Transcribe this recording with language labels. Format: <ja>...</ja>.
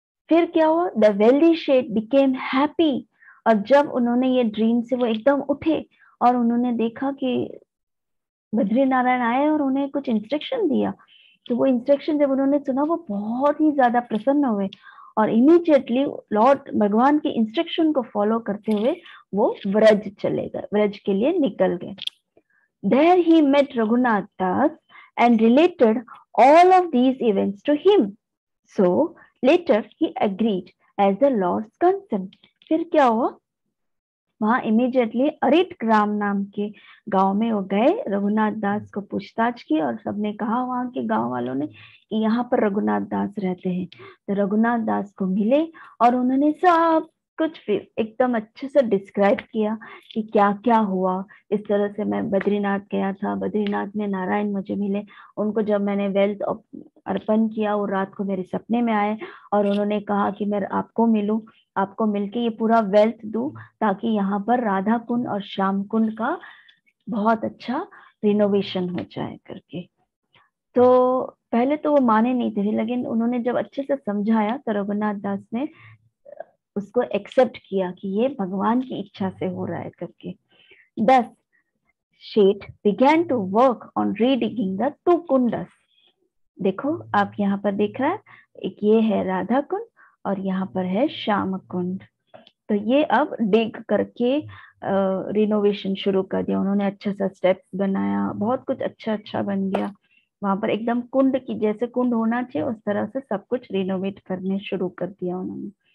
<hi>फिर क्या हुआ,</hi> <en>The wealthy seth became happy.</en> <hi>और जब उन्होंने ये ड्रीम से वो एकदम उठे और उन्होंने देखा कि बद्री नारायण आए और उन्हें कुछ इंस्ट्रक्शन दिया, तो वो इंस्ट्रक्शन जब उन्होंने सुना वो बहुत ही ज्यादा प्रसन्न हुए और इमीडिएटली लॉर्ड भगवान के इंस्ट्रक्शन को फॉलो करते हुए वो व्रज चले गए, व्रज के लिए निकल गए।</hi> <en>There he met Raghunath Das and related all of these events to him. So later he agreed as the Lord's consent.</en> <hi>फिर क्या हुआ, वहां इमीडिएटली अरिट ग्राम नाम के गांव में वो गए, रघुनाथ दास को पूछताछ की और सबने कहा वहां के गांव वालों ने कि यहाँ पर रघुनाथ दास रहते हैं। तो रघुनाथ दास को मिले और उन्होंने सब कुछ फिर एकदम अच्छे से डिस्क्राइब किया कि क्या क्या हुआ। इस तरह से मैं बद्रीनाथ गया था, बद्रीनाथ में नारायण मुझे मिले, उनको जब मैंने वेल्थ अर्पण किया वो रात को मेरे सपने में आए और उन्होंने कहा कि मैं आपको मिलूं, आपको मिलके ये पूरा वेल्थ दूं ताकि यहाँ पर राधा कुंड और श्याम कुंड का बहुत अच्छा रिनोवेशन हो जाए करके। तो पहले तो वो माने नहीं थे, लेकिन उन्होंने जब अच्छे से समझाया तो रघुनाथ दास ने उसको एक्सेप्ट किया कि ये भगवान की इच्छा से हो रहा है करके।</hi> <en>Thus, Sheth began to work on redigging the two kundas.</en> <hi>देखो आप यहाँ पर देख रहा है, एक ये है राधा कुंड और यहाँ पर है श्याम कुंड। तो ये अब डिग करके रिनोवेशन शुरू कर दिया उन्होंने, अच्छा सा स्टेप्स बनाया, बहुत कुछ अच्छा अच्छा बन गया वहां पर, एकदम कुंड की जैसे कुंड होना चाहिए उस तरह से सब कुछ रिनोवेट करने शुरू कर दिया उन्होंने।</hi>